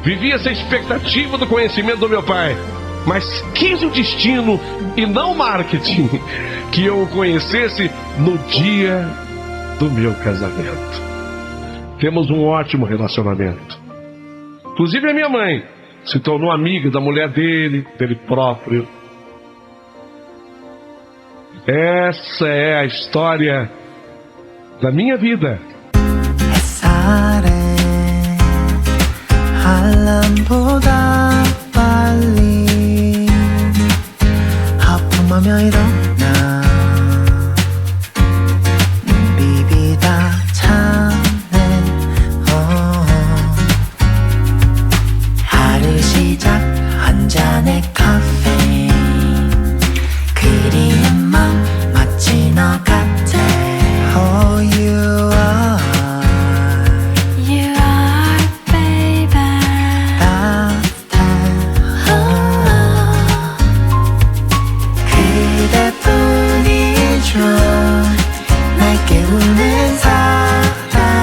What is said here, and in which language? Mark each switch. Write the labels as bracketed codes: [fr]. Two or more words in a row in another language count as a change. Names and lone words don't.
[pt] Vivia essa expectativa do conhecimento do meu pai, mas quis o destino e não o marketing que eu o conhecesse no dia do meu casamento. Temos um ótimo relacionamento. Inclusive a minha mãe se tornou amiga da mulher dele próprio. Essa é a história da minha vida. [ko] 알람보다 빨리 하품하며 일어나 눈 비비다 찾는 하루 시작 한 잔의 카페인 그리는 맘 마치 너 같아. [en] Oh, you are [ko] 날 깨우는 사랑